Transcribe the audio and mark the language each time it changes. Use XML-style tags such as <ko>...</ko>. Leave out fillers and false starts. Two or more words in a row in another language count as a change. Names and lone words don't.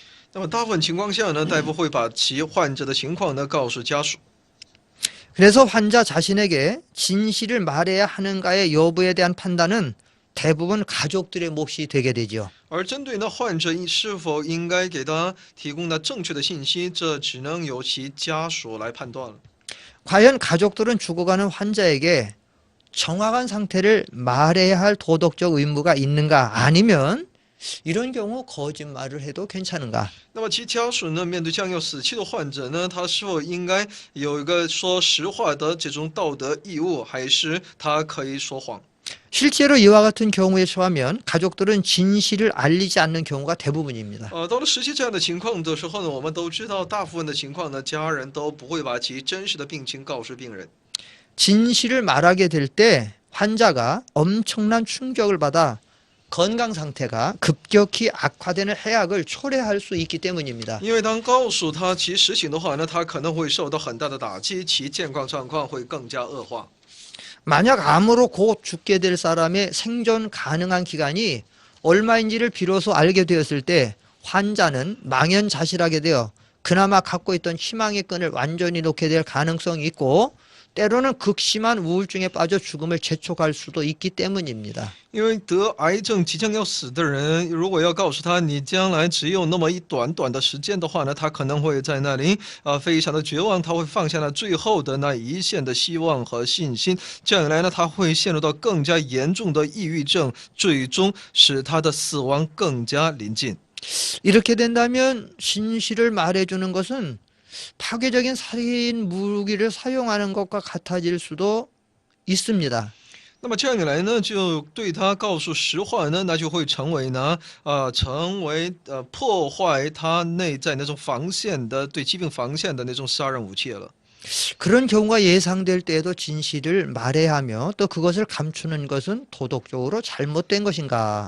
<zh>那么大部分情况下呢，大夫会把其患者的情况呢告诉家属。</zh> <ko>그래서 환자 자신에게 진실을 말해야 하는가의 여부에 대한 판단은 대부분 가족들의 몫이 되게 되죠.</ko> <zh>而针对呢患者是否应该给他提供那正确的信息，这只能由其家属来判断了。</zh> <ko>과연 가족들은 죽어가는 환자에게 정확한 상태를 말해야 할 도덕적 의무가 있는가? 아니면 이런 경우 거짓말을 해도 괜찮은가?</ko> <zh>那么其家属呢，面对将要死去的患者呢，他是否应该有一个说实话的这种道德义务，还是他可以说谎？</zh> <ko>실제로 이와 같은 경우에 처하면 가족들은 진실을 알리지 않는 경우가 대부분입니다.</ko> <zh>到了实际这样的情况的时候呢，我们都知道，大部分的情况呢，家人都不会把其真实的病情告诉病人。</zh> <ko>진실을 말하게 될 때 환자가 엄청난 충격을 받아 건강 상태가 급격히 악화되는 해악을 초래할 수 있기 때문입니다.</ko> <zh>因为当告诉他其实情的话呢，他可能会受到很大的打击，其健康状况会更加恶化。</zh> <ko>만약 암으로 곧 죽게 될 사람의 생존 가능한 기간이 얼마인지를 비로소 알게 되었을 때 환자는 망연자실하게 되어 그나마 갖고 있던 희망의 끈을 완전히 놓게 될 가능성이 있고 때로는 극심한 우울증에 빠져 죽음을 재촉할 수도 있기 때문입니다.</ko> <zh>因为得癌症即将要死的人，如果要告诉他你将来只有那么一短短的时间的话呢，他可能会在那里非常的绝望，他会放下了最后的那一线的希望和信心。这样一来呢，他会陷入到更加严重的抑郁症，最终使他的死亡更加临近。</zh> <ko>이렇게 된다면 진실을 말해주는 것은 파괴적인 살인 무기를 사용하는 것과 같아질 수도 있습니다.</ko> <zh>那么这样一来呢，就对他告诉实话呢，那就会成为破坏他内在那种防线的对疾病防线的那种杀人武器了。</zh> <ko>그런 경우가 예상될 때에도 진실을 말해야 하며 또 그것을 감추는 것은 도덕적으로 잘못된 것인가?</ko>